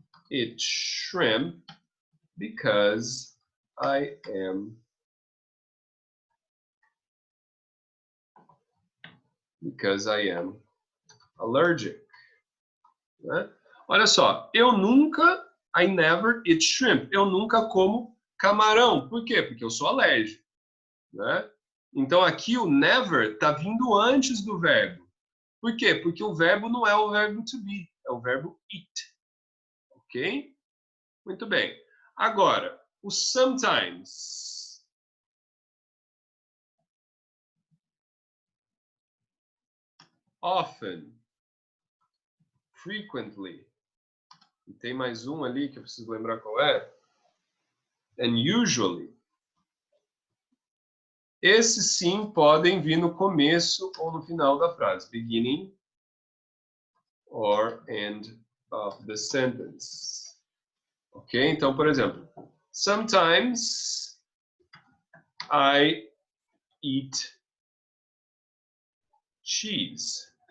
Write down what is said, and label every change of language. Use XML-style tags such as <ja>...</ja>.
<en>Eat shrimp because I am allergic. Né?</en> <pt>Olha só,</pt> <en>I never eat shrimp.</en> <pt>Eu nunca como camarão. Por quê? Porque eu sou alérgico. Né? Então aqui o never está vindo antes do verbo. Por quê? Porque o verbo não é o verbo to be, é o verbo eat. Ok? Muito bem. Agora, o sometimes. Often. Frequently. E tem mais um ali que eu preciso lembrar qual é. And usually. Esses sim podem vir no começo ou no final da frase.</pt> <en>Beginning or end of the sentence. Ok?</en> <pt>Então, por exemplo,</pt> <en>sometimes I eat cheese.</en>